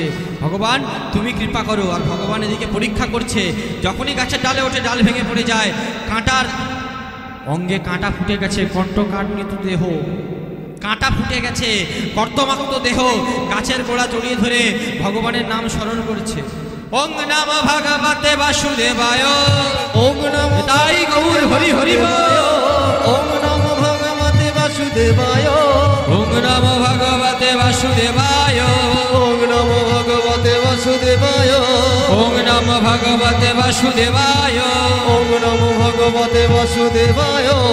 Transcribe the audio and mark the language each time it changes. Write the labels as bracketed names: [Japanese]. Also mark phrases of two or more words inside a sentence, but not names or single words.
[Bangla] ভগবান তুমি কৃপা করো। আর ভগবান এদিকে পরীক্ষা করছে। যখনই গাছের ডালে ওঠে ডাল ভেঙে পড়ে যায়। কাঁটার অঙ্গে কাঁটা ফুটে গেছে, কণ্ঠকাঠিন্য দেহ, কাঁটা ফুটে গেছে, কর্তমাক্ত দেহ। গাছের গোড়া জড়িয়ে ধরে ভগবানের নাম স্মরণ করছে। [Sanskrit] ওং নমঃ ভগবতে বাসুদেবায়, ওং নমো [Bangla] তাই গৌর হরি হরি বল। [Sanskrit] ওং নমো ভগবতে বাসুদেবায়, ওং নমঃ ভগবতে বাসুদেবায়, ওং নমো ভগবতে বাসুদেবায়, ওং নমঃ ভগবতে বাসুদেবায়, ওং নমো ভগবতে বাসুদেবায়,